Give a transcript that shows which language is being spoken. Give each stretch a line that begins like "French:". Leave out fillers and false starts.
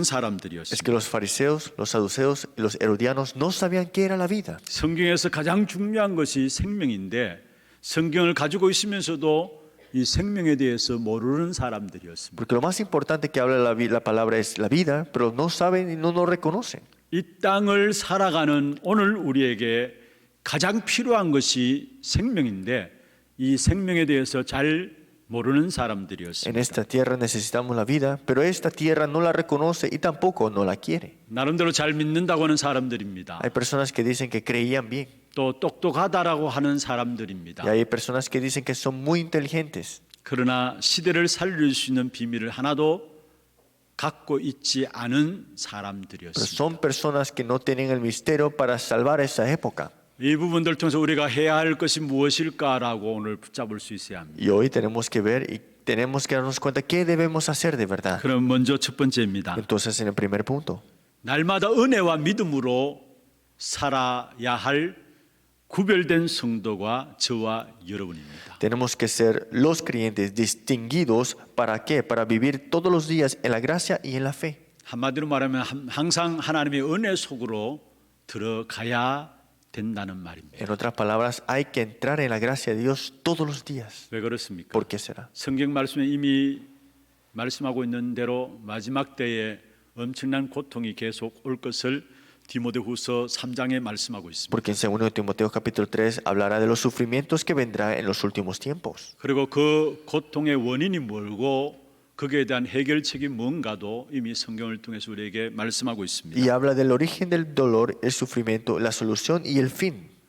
Spanish: Es
Korean: 사람들이었습니다.
Spanish: que los fariseos, los saduceos y los herodianos no sabían qué era la vida.
Korean: 성경에서 가장 중요한 것이 생명인데 성경을 가지고 있으면서도 이 생명에 대해서 모르는 사람들이었습니다.
Spanish: Porque lo más importante que habla la palabra es la vida, pero no saben y no nos reconocen.
Korean: 이 땅을 살아가는 오늘 우리에게 가장 필요한 것이 생명인데 이 생명에 대해서 잘 모르는
Spanish: En
Korean: 사람들이었습니다.
Spanish: esta tierra necesitamos la vida, pero esta tierra no la reconoce y tampoco no la quiere.
Korean: 나름대로 잘 믿는다고 하는 사람들입니다.
Spanish: Hay personas que dicen que creían bien
Korean: 또 똑똑하다라고 하는 사람들입니다.
Spanish: y hay personas que dicen que son muy inteligentes.
Korean: 그러나 시대를 살릴 수 있는 비밀을 하나도 갖고 있지 않은
Spanish: Pero
Korean: 사람들이었습니다.
Spanish: son personas que no tienen el misterio para salvar esa época.
Korean: 이 부분들 통해서 우리가 해야 할 것이 무엇일까라고 오늘 붙잡을 수 있어야 합니다.
Spanish: Y hoy tenemos que ver y tenemos que darnos cuenta qué debemos hacer de verdad.
Korean: 그럼 먼저 첫 번째입니다.
Spanish: Entonces, en el primer punto,
Korean: 날마다 은혜와 믿음으로 살아야 할 구별된 성도가 저와 여러분입니다.
Spanish: tenemos que ser los creyentes distinguidos. ¿Para qué? Para vivir todos los días en la gracia y en la fe.
Korean: 한마디로 말하면 항상 하나님의 은혜 속으로 들어가야 된다는 말입니다.
Spanish: En otras palabras, hay que entrar en la gracia de Dios todos los días.
Korean: 왜 그렇습니까?
Spanish: ¿Por qué será?
Korean: 성경 말씀에 이미 말씀하고 있는 대로 마지막 때에 엄청난 고통이 계속 올 것을 디모데후서 3장에 말씀하고 있습니다.
Spanish: Porque en 2 Timoteo capítulo 3 hablará de los sufrimientos que vendrá en los últimos tiempos.
Korean: 그리고 그 고통의 원인이 뭘고 거기에 대한 해결책이 뭔가도 이미 성경을 통해서 우리에게 말씀하고 있습니다.
Spanish: Y habla del origen del dolor, el sufrimiento, la solución y el fin.